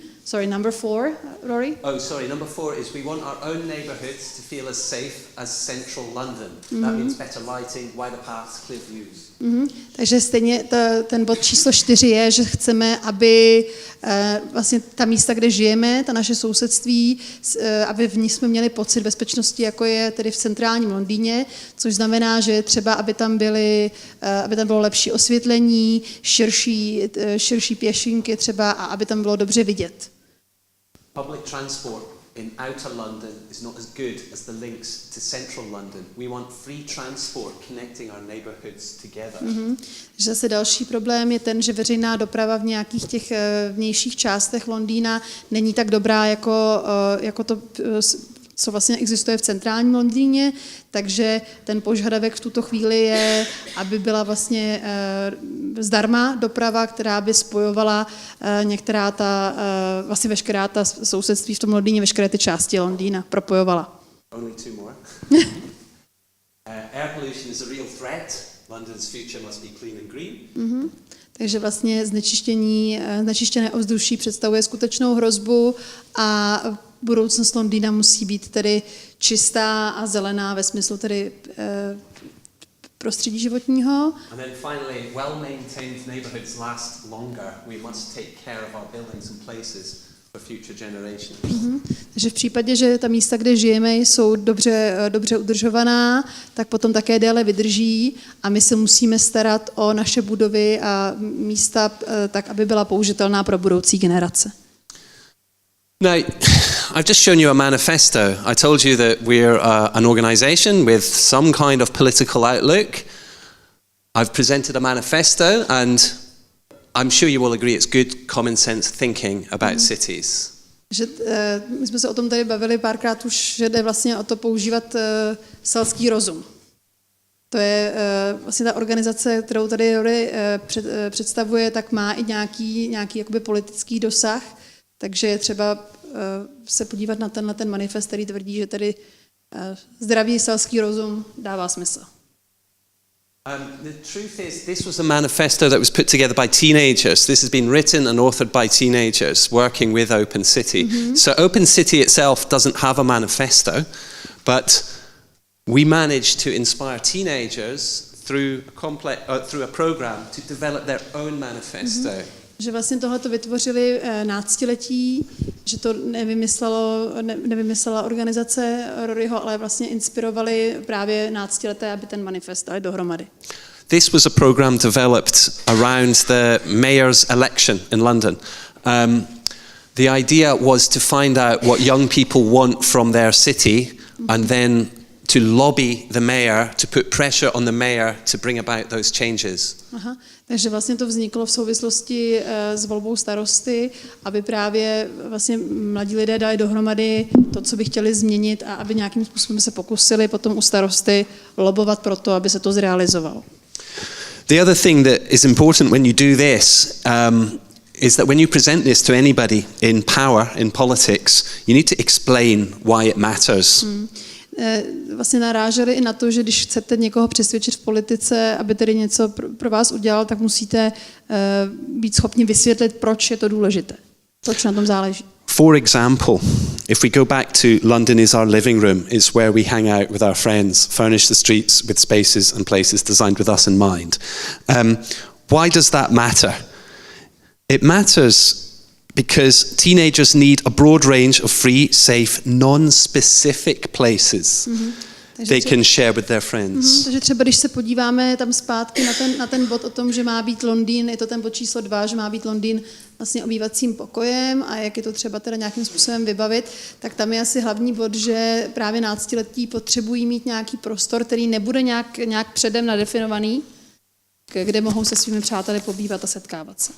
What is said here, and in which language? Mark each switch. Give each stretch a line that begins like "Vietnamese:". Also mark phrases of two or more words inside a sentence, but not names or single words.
English: Sorry, number 4, Rory? Oh, sorry, number 4 is we want our own neighbourhoods to feel as safe as central London. That means better lighting, wider paths, clear views.
Czech: Takže stejně ten bod číslo 4 je, že chceme, aby vlastně ta místa, kde žijeme, ta naše sousedství, aby v nich jsme měli pocit bezpečnosti, jako je tedy v centrálním Londýně, což znamená, že třeba, aby tam bylo lepší osvětlení, širší pěšinky třeba a aby tam bylo dobře vidět.
English: Public transport in outer London is not as good as the links to central London. We want free transport connecting our neighborhoods together.
Czech: Že zase další problém je ten, že veřejná doprava v nějakých těch vnějších částech Londýna není tak dobrá jako to, co vlastně existuje v centrálním Londýně, takže ten požadavek v tuto chvíli je, aby byla vlastně zdarma doprava, která by spojovala vlastně veškerá ta sousedství v tom Londýně, veškeré ty části Londýna propojovala.
English: Only 2 more. Air pollution is a real threat. London's future must be clean and green.
Czech: Takže vlastně znečištěné ovzduší představuje skutečnou hrozbu a budoucnost Londýna musí být tedy čistá a zelená ve smyslu tedy prostředí životního.
English: And then finally, well-maintained neighborhoods last longer. We must take care of our buildings and places for future generations.
Czech: Takže v případě, že ta místa, kde žijeme, jsou dobře udržovaná, tak potom také déle vydrží a my se musíme starat o naše budovy a místa tak, aby byla použitelná pro budoucí generace.
English: Now, I've just shown you a manifesto. I told you that we're an organization with some kind of political outlook. I've presented a manifesto and I'm sure you will agree it's good common sense thinking about cities.
Czech: Že, my jsme se o tom tady bavili párkrát už, že jde vlastně o to používat selský rozum. To je vlastně ta organizace, kterou tady Rory představuje, tak má i nějaký jakoby politický dosah, takže je třeba se podívat na ten manifest, který tvrdí, že tady zdravý selský rozum dává smysl.
English: The truth is, this was a manifesto that was put together by teenagers. This has been written and authored by teenagers working with Open City. So Open City itself doesn't have a manifesto, but we managed to inspire teenagers through a program to develop their own manifesto.
Czech: Že vlastně tohle to vytvořili náctiletí, že to nevymyslela organizace Roryho, ale vlastně inspirovali právě náctileté, aby ten manifest dali dohromady.
English: This was a program developed around the mayor's election in London. The idea was to find out what young people want from their city and then to lobby the mayor, to put pressure on the mayor to bring about those changes.
Czech: Aha, takže vlastně to vzniklo v souvislosti s volbou starosty, aby právě vlastně mladí lidé dali dohromady to, co by chtěli změnit a aby nějakým způsobem se pokusili potom u starosty lobovat pro to, aby se to zrealizovalo.
English: The other thing that is important when you do this is that when you present this to anybody in power, in politics, you need to explain why it matters.
Czech: Vlastně naráželi i na to, že když chcete někoho přesvědčit v politice, aby tedy něco pro vás udělal, tak musíte být schopni vysvětlit, proč je to důležité, proč na tom záleží.
English: For example, if we go back to London is our living room, it's where we hang out with our friends, furnish the streets with spaces and places designed with us in mind. Why does that matter? It matters because teenagers need a broad range of free, safe, non-specific places they can share with their friends.
Czech: Takže třeba když se podíváme tam zpátky na ten bod o tom, že má být Londýn, je to ten bod číslo 2, že má být Londýn vlastně obývacím pokojem a jak je to třeba teda nějakým způsobem vybavit, tak tam je asi hlavní bod, že právě náctiletí potřebují mít nějaký prostor, který nebude nějak předem nadefinovaný, kde mohou se svými přáteli pobývat a setkávat se.